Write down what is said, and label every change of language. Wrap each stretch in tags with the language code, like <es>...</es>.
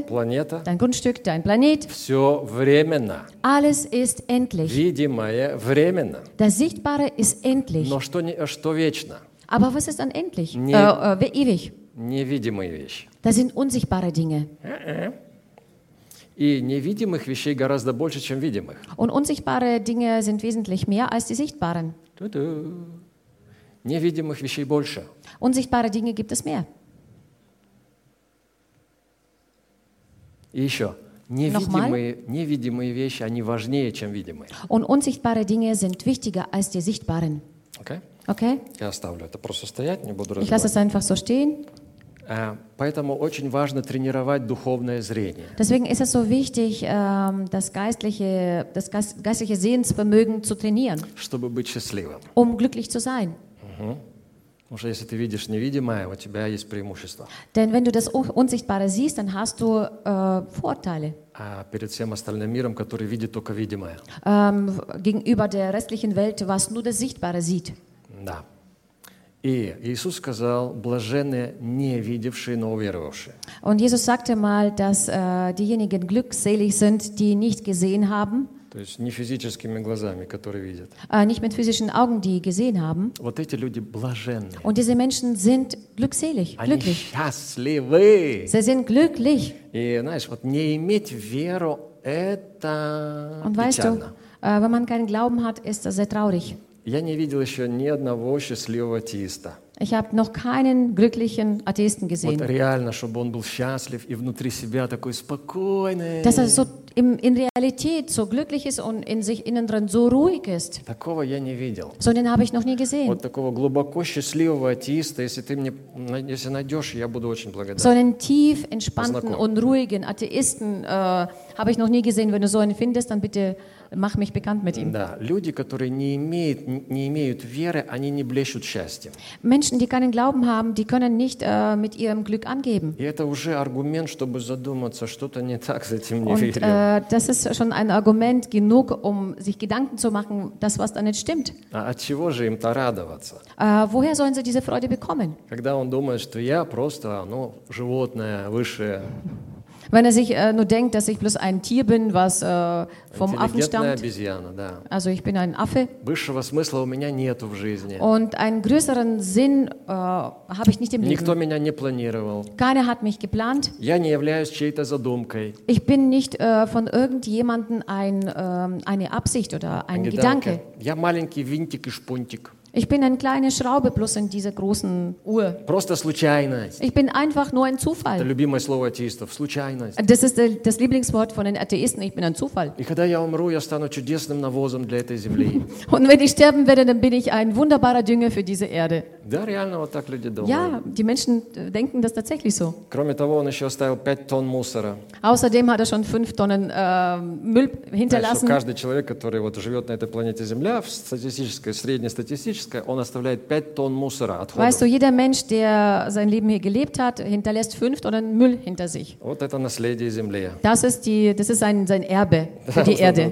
<ru>Планета.</ru> <de>Dein Grundstück, dein Planet.</de> <ru>Все временно.</ru> <de>Alles ist endlich.</de> <ru>Видимое временно.</ru> <de>Das Sichtbare ist endlich.</de> <ru>Но что, что вечно?</ru> <de>Aber was ist dann endlich? Ewig.</de> <ru>Невидимые вещи.</ru> <de>Das sind unsichtbare Dinge.</de> <ru>И невидимых вещей гораздо больше, чем видимых.</ru> <de>Und unsichtbare Dinge sind wesentlich mehr als die sichtbaren. Du-du.</de> <ru>Невидимых вещей больше.</ru> <de>Unsichtbare Dinge gibt es mehr.</de> <ru>И еще. Невидимые вещи, они важнее, чем видимые.</ru> <de>Und unsichtbare Dinge sind wichtiger als die sichtbaren.</de> <en>Okay? Okay?</en> <ru>Я оставлю это просто стоять, не буду разбирать.</ru> <de>Ich lasse es einfach so stehen.</de> <ru>Поэтому очень важно тренировать духовное зрение.</ru> <de>Deswegen ist es so wichtig, das geistliche Sehensvermögen zu trainieren.</de> <ru>Чтобы быть счастливым.</ru> <de>Um glücklich zu sein.</de> <ru>Потому что если ты видишь невидимое, у тебя есть преимущество.</ru> <de>Denn wenn du das Unsichtbare siehst, dann hast du Vorteile.</de> <ru>А перед всем остальным миром, который видит только видимое.</ru> <de>Gegenüber der restlichen Welt, was nur das Sichtbare sieht.</de> <ru>Да. И Иисус сказал, блаженные не видевшие, но уверовавшие.</ru> <de>Und Jesus sagte mal, dass diejenigen glückselig sind, die nicht gesehen haben.</de> <ru>То есть не физическими глазами, которые видят.</ru> <de>Nicht mit physischen Augen, die gesehen haben.</de> <ru>Вот эти люди блаженны.</ru> <de>Und diese Menschen sind glückselig, glücklich.</de> <ru>Они счастливы.</ru> <de>Sie sind glücklich.</de> <ru>И знаешь, вот не иметь веру – это печально.</ru> <de>Und weißt du, wenn man keinen Glauben hat, ist das sehr traurig.</de> <ru>Я не видел еще ни одного счастливого атеиста.</ru> <de>Ich habe noch keinen glücklichen Atheisten gesehen.</de> <ru>Вот реально, чтобы он был счастлив и внутри себя такой спокойный.</ru> <de>Dass er so in Realität so glücklich ist und in sich innen drin so ruhig ist.</de> <ru>Такого я не видел.</ru> <de>So den habe ich noch nie gesehen.</de> <ru>Вот такого глубоко счастливого атеиста, если ты мне, если найдешь, я буду очень благодарен.</ru> <de>So einen tief entspannten und ruhigen Atheisten habe ich noch nie gesehen. Wenn du so einen findest, dann bitte mach mich bekannt mit ihm.</de> <ru>Да, люди, которые не имеют веры, они не блещут счастьем.</ru> <de>Menschen, die keinen Glauben haben, die können nicht mit ihrem Glück angeben.</de> <ru>И это уже аргумент, чтобы задуматься, что-то не так с этим неверием.</ru> <de>Und das ist schon ein Argument genug, um sich Gedanken zu machen, das was da nicht stimmt.</de> <ru>А от чего же им-то радоваться?</ru> <de>Woher sollen sie diese Freude bekommen?</de> <ru>Когда он думает, что я просто, животное, высшее.</ru> <de>Wenn er sich nur denkt, dass ich bloß ein Tier bin, was vom Affen stammt.</de> <ru>Обезьяна, да.</ru> <de>Also ich bin ein Affe.</de> <ru>Высшего смысла у меня нету в жизни.</ru> <de>Und einen größeren Sinn habe ich nicht im Leben.</de> <ru>Никто меня не планировал.</ru> <de>Keiner hat mich geplant.</de> <ru>Я не являюсь чьей-то задумкой.</ru> <de>Ich bin nicht von irgendjemandem eine Absicht oder ein Gedanke.</de> <ru>Я маленький винтик и шпунтик.</ru> <de>Ich bin eine kleine Schraube plus in dieser großen Uhr.</de> <ru>Просто случайность.</ru> <de>Ich bin einfach nur ein Zufall.</de> <ru>Это любимое слово атеистов. Случайность.</ru> <de>Das ist das Lieblingswort von den Atheisten. Ich bin ein Zufall.</de> <ru>И когда я умру, я стану чудесным навозом для этой земли.</ru> <de>Und wenn ich sterben werde, dann bin ich ein wunderbarer Dünger für diese Erde.</de> <ru>Да, реально вот так люди думают.</ru> <de>Ja, die Menschen denken das tatsächlich so.</de> <ru>Кроме того, он еще оставил 5 тонн мусора.</ru> <de>Außerdem hat er schon 5 Tonnen Müll hinterlassen.</de> <ru>Also, каждый человек, который вот живет на этой планете Земля, в статистической, среднестатистической, он оставляет 5 тонн мусора, отходов.</ru> <de>Weißt du, jeder Mensch, der sein Leben hier gelebt hat, hinterlässt 5 Tonnen Müll hinter sich.</de> <ru>Вот это наследие Земли.</ru> <de>Das ist sein Erbe für die Erde.</de>